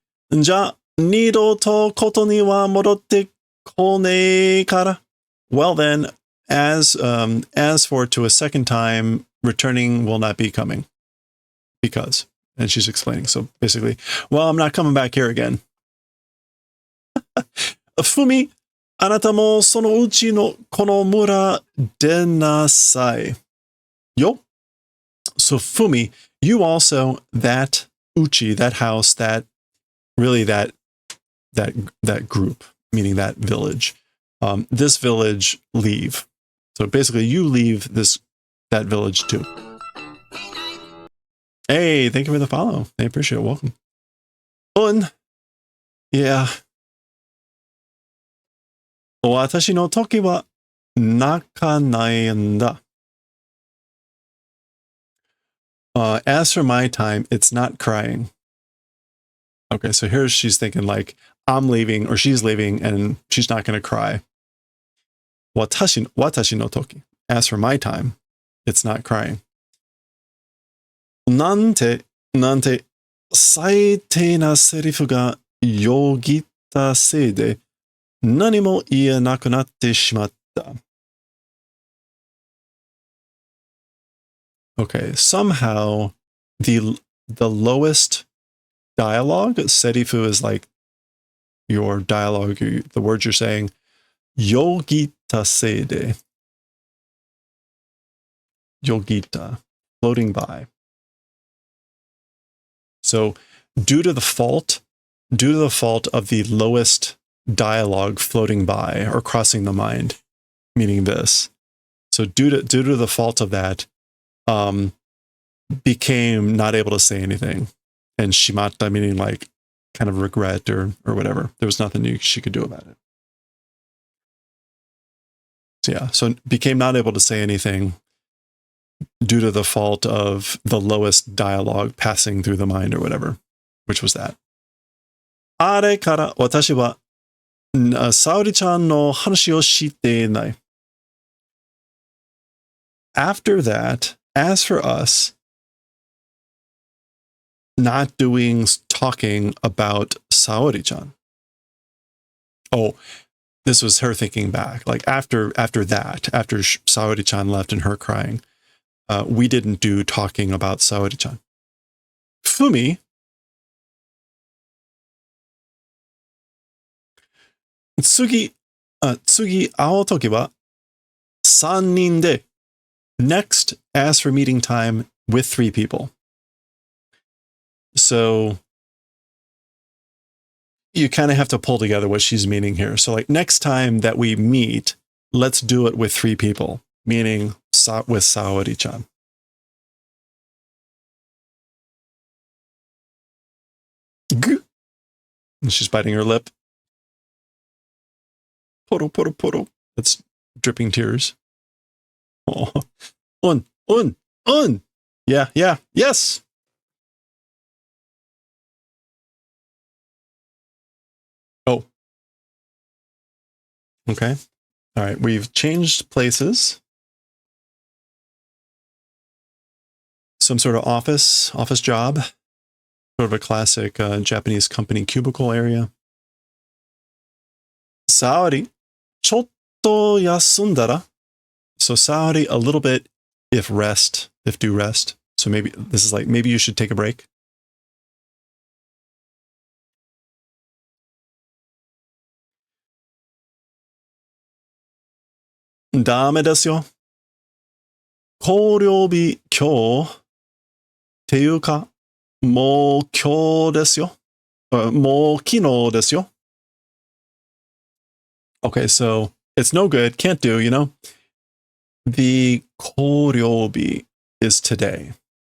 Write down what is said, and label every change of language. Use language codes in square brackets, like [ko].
[ja] じゃ、二度とことには戻ってこねえから。 [en] Well then, as for to a second time, returning will not be coming. Because. And she's explaining. So basically, well, I'm not coming back here again. [ja] Fumi, あなたもそのうちのこの村出なさい。 [en] Yo. So Fumi, you also, that uchi, that house, that really that group, meaning that village. This village, leave. So basically you leave that village too. Hey, thank you for the follow. I appreciate it. Welcome. Yeah. [ja] 私の時は泣かないんだ. [en] As for my time, it's not crying. Okay, so here she's thinking like, I'm leaving or she's leaving and she's not going to cry. [ja] 私の時. [en] As for my time, it's not crying. [ja] なんて、最低なセリフがよぎったせいで、何も言えなくなってしまった. [en] Okay, somehow the lowest dialogue, serifu is like your dialogue, the words you're saying, [ja] yogita seide. [en] Yogita, floating by. So due to the fault of the lowest dialogue floating by or crossing the mind, meaning this. So due to the fault of that, became not able to say anything. And shimata, meaning like kind of regret or whatever. There was nothing she could do about it. So yeah, so became not able to say anything due to the fault of the lowest dialogue passing through the mind or whatever, which was that. [ja] あれから私は沙織ちゃんの話をしていない. [en] After that, as for us, not talking about Saori-chan. Oh, this was her thinking back. Like after that, after Saori-chan left and her crying, we didn't do talking about Saori-chan. [ja] Fumi, 次会うときは3人で. [en] Next, as for meeting time with 3 people. So you kind of have to pull together what she's meaning here. So like next time that we meet, let's do it with 3 people, meaning with Saori-chan. And she's biting her lip. Poro. That's dripping tears. Oh. Un. Yeah, yes. Oh. Okay. All right, we've changed places. Some sort of office job. Sort of a classic Japanese company cubicle area. [ja] Saori, ちょっと休んだら. [en] So Saori, a little bit, if do rest. So maybe this is like, maybe you should take a break. [ja] Dame desu yo. 考慮日今日っていうか、もう今日ですよ。もう昨日ですよ. [en] Okay, so it's no good, can't do, you know? The 考慮日 is today.